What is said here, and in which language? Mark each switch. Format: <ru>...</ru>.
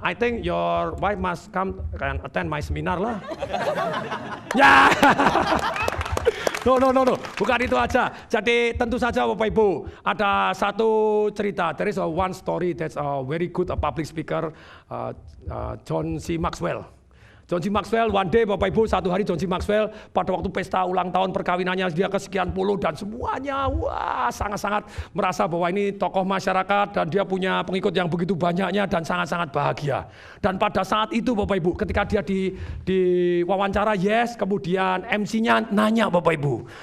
<en>I think your wife must come and attend my seminar lah.</en> <id>Ya. No. Bukan itu aja. Jadi tentu saja Bapak Ibu, ada satu cerita.</id> <en>There is one story that's a very good public speaker, John C.</en> <id>Maxwell. John C. Maxwell,</id> <en>one day</en> <id>Bapak Ibu, satu hari John C. Maxwell pada waktu pesta ulang tahun perkawinannya dia kesekian puluh dan semuanya sangat-sangat merasa bahwa ini tokoh masyarakat dan dia punya pengikut yang begitu banyaknya dan sangat-sangat bahagia. Dan pada saat itu Bapak Ibu, ketika dia di wawancara kemudian MC-nya nanya Bapak Ibu.</id>